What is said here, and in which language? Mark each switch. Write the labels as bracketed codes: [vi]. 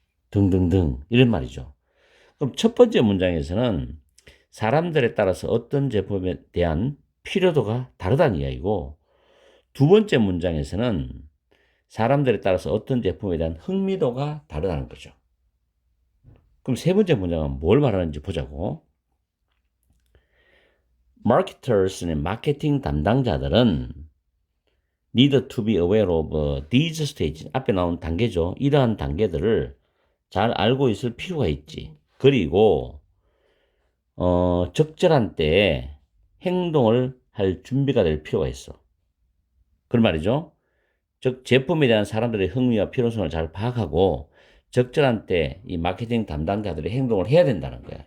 [ko] 등등등 이런 말이죠. 그럼 첫 번째 문장에서는 사람들에 따라서 어떤 제품에 대한 필요도가 다르다는 이야기고, 두 번째 문장에서는 사람들에 따라서 어떤 제품에 대한 흥미도가 다르다는 거죠. 그럼 세 번째 문장은 뭘 말하는지 보자고. [en] Marketers는 [ko] 마케팅 담당자들은 [en] need to be aware of these stages. [ko] 앞에 나온 단계죠. 이러한 단계들을 잘 알고 있을 필요가 있지. 그리고 적절한 때에 행동을 할 준비가 될 필요가 있어. 그런 말이죠. 즉 제품에 대한 사람들의 흥미와 필요성을 잘 파악하고 적절한 때 이 마케팅 담당자들의 행동을 해야 된다는 거야.